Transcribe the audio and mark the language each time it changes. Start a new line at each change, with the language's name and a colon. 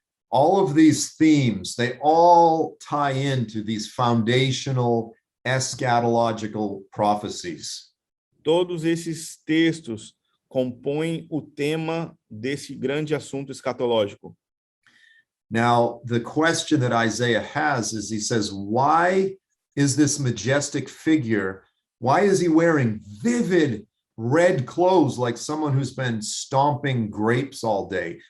English: All of these themes, they all tie into these foundational eschatological prophecies.
Portuguese: Todos esses textos compõem o tema desse grande assunto escatológico.
English: Now, the question that Isaiah has is, he says, why is this majestic figure, why is he wearing vivid red clothes like someone who's been stomping grapes all day?